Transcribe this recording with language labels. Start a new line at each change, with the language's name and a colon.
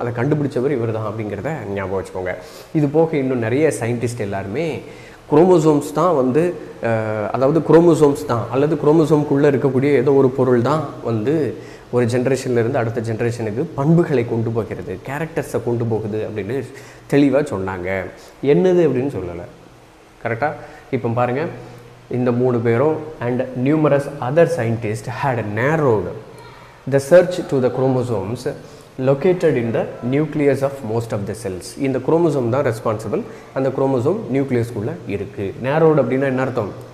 Tamil: அதை கண்டுபிடிச்சவர் இவர் தான் அப்படிங்கிறத ஞாபகம் வச்சுக்கோங்க. இது போக இன்னும் நிறைய சயின்டிஸ்ட் எல்லாருமே குரோமோசோம்ஸ் தான் வந்து அதாவது குரோமோசோம்ஸ் தான் அல்லது குரோமோசோம்குள்ளே இருக்கக்கூடிய ஏதோ ஒரு பொருள் தான் வந்து ஒரு ஜென்ரேஷன்லேருந்து அடுத்த ஜென்ரேஷனுக்கு பண்புகளை கொண்டு போகிறது, கேரக்டர்ஸை கொண்டு போகுது அப்படின்னு தெளிவாக சொன்னாங்க. என்னது அப்படின்னு சொல்லலை. கரெக்டாக? இப்போ பாருங்கள், இந்த 3 பேரும்
English: And numerous other scientist had narrowed the search to the chromosomes located in the nucleus of most of the cells.
Tamil: இந்த குரோமோசோம் தான் ரெஸ்பான்சிபிள். அந்த குரோமோசோம் நியூக்ளியஸ்குள்ளே இருக்குது. நேரோடு அப்படின்னா என்ன அர்த்தம்?